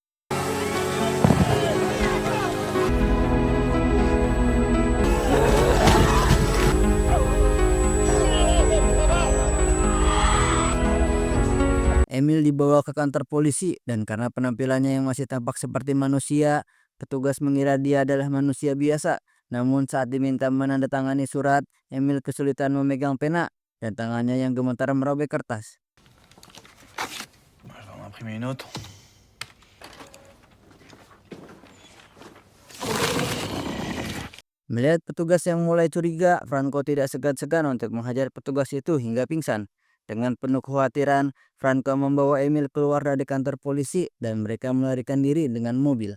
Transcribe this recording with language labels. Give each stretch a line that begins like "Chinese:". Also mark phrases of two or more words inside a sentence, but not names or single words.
Indonesian: Emil dibawa ke kantor polisi dan karena penampilannya yang masih tampak seperti manusia, petugas mengira dia adalah manusia biasa. Namun saat diminta menandatangani surat, Emil kesulitan memegang pena dan tangannya yang gemetar merobek kertas.
French: Je vais en imprimer une autre.
Indonesian: Melihat petugas yang mulai curiga, Franco tidak segan-segan untuk menghajar petugas itu hingga pingsan. Dengan penuh kekhawatiran, Franco membawa Emil keluar dari kantor polisi dan mereka melarikan diri dengan mobil.